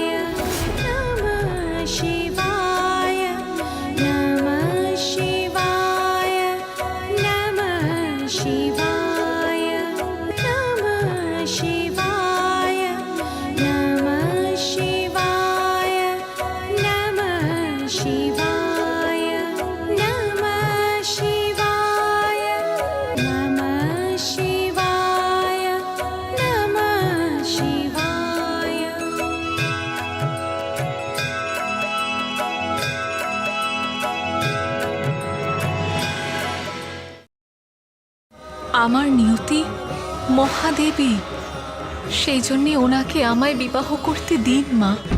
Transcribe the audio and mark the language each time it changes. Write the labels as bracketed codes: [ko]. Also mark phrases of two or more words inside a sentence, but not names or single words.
[sa] नमः शिवाय नमः शिवाय नमः शिवाय नमः शिवाय नमः शिवाय नमः शिवाय नमः शिवाय नमः शिवाय नमः शिवाय। [bn] আমার নিয়তি মহাদেবী, সেই জন্যে ওনাকে আমায় বিবাহ করতে দিন মা।